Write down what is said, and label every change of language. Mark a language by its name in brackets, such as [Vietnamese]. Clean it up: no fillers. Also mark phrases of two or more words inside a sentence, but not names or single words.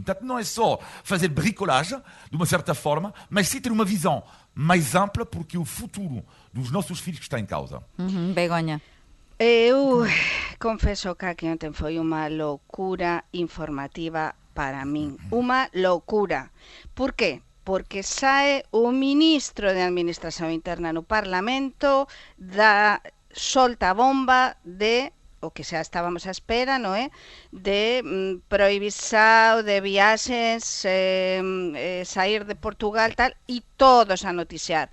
[Portuguese] Portanto, não é só fazer bricolagem, de uma certa forma, mas sim ter uma visão mais ampla, porque é o futuro dos nossos filhos que está em causa. Begonha. Eu confeso que aquí ontem foi uma loucura informativa para min. Uma loucura. Por qué? [Galician] Porque sae o ministro de Administración Interna no Parlamento, solta a bomba de o que xa estábamos á espera, non é? De prohibición de viaxes, sair de Portugal, tal, e todos a noticiar.